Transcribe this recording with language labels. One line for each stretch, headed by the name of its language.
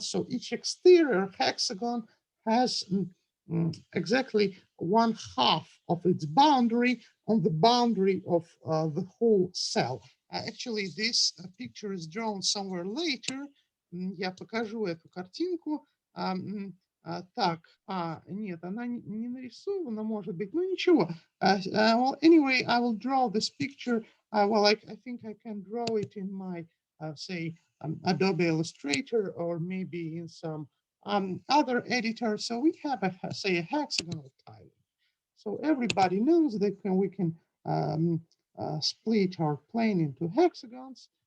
English: So each exterior hexagon has exactly 1/2 of its boundary on the boundary of the whole cell. Actually, this picture is drawn somewhere later.
Russian: Я покажу эту картинку. Так, нет, она не нарисована, может быть, ну ничего.
English: Well, anyway, I will draw this picture. Well, I think I can draw it in my, say, Adobe Illustrator or maybe in some other editor. So we have, say, a hexagonal tiling. So everybody knows that we can split our plane into hexagons.